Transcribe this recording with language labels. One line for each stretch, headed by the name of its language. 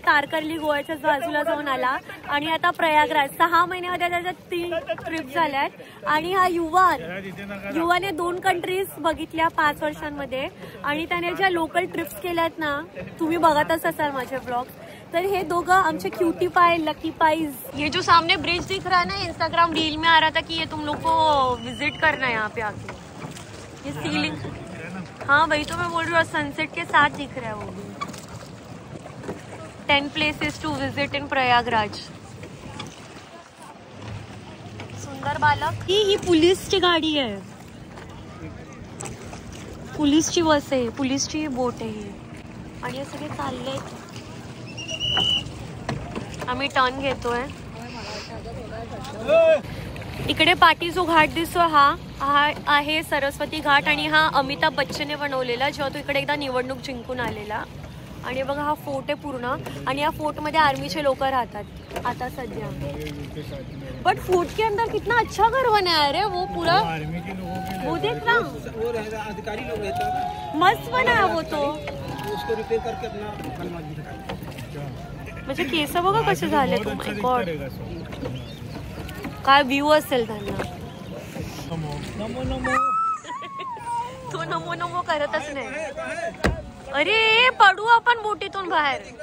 Marathi: तारकर्ली गोव्याच्या बाजूला जाऊन आला आणि आता प्रयागराज. 6 महिन्यामध्ये त्याच्या 3 ट्रिप झाल्यात. आणि हा युवाने 2 कंट्रीज बघितल्या 5 वर्षांमध्ये. आणि त्याने ज्या लोकल ट्रिप्स केल्यात ना तुम्ही बघतच असाल माझे ब्लॉग. तर हे दोघं आमचे क्यूटी पाई लकी पाईज.
Hindi: ये जो सामने ब्रिज दिख रहा है ना इंस्टाग्राम रील में आ रहा था कि ये तुम लोग को विजिट करना है यहाँ पे आके. ये सीलिंग. हाँ वही तो मैं बोल रही हूँ. सनसेट के साथ दिख रहा है वो भी.
English: 10 places to visit in Prayagraj.
Marathi: सुंदर बालक. ही पुलिसची गाडी आहे. पुलिसची बस आहे. पुलिसची बोट आहे ही. आणि हे सगळे चालले. आम्ही टर्न घेतोय. इकडे पाठी जो घाट दिसतो हा आहे सरस्वती घाट. आणि हा अमिताभ बच्चनने बनवलेला जेव्हा तो इकडे एकदा निवडणूक जिंकून आलेला. आणि बघा हा फोर्ट आहे पूर्ण. आणि या फोर्ट मध्ये आर्मीचे लोक राहतात आता सध्या.
Hindi: बट फोर्ट के अंदर कितना अच्छा घर बनाया है वो पूरा. वो देख ना वो अधिकारी लोग रहते हैं. मस्त बनाया वो तो. उसको रिपेयर करके अपना बनवा दिया.
Marathi: म्हणजे केस बघा कसे झाले. तो माय गॉड काय व्ह्यू असेल त्यांना. तो नमो नमो करतच नाही. अरे पडू आपण बोटीतून बाहेर.